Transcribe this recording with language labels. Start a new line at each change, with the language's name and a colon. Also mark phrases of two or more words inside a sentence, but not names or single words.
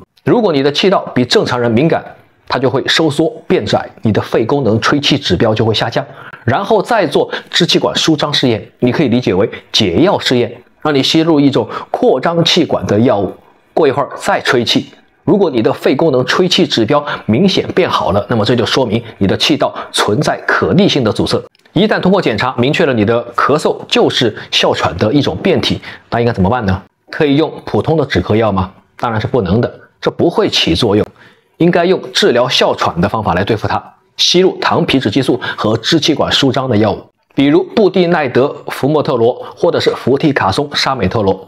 Chinese: 如果你的氣道比正常人敏感，它就會收縮變窄，你的肺功能吹氣指標就會下降。然後再做支氣管舒張試驗，你可以理解為解藥試驗，讓你吸入一種擴張氣管的藥物，過一會兒再吹氣。如果你的肺功能吹氣指標明顯變好了，那麼這就說明你的氣道存在可逆性的阻塞。一旦通過檢查明確了你的咳嗽就是哮喘的一種變體，那應該怎麼辦呢？可以用普通的止咳藥嗎？當然是不能的，這不會起作用。應該用治療哮喘的方法來對付它，吸入糖皮質激素和支氣管舒張的藥物，比如布地奈德、福莫特罗或者是氟替卡松、沙美特罗。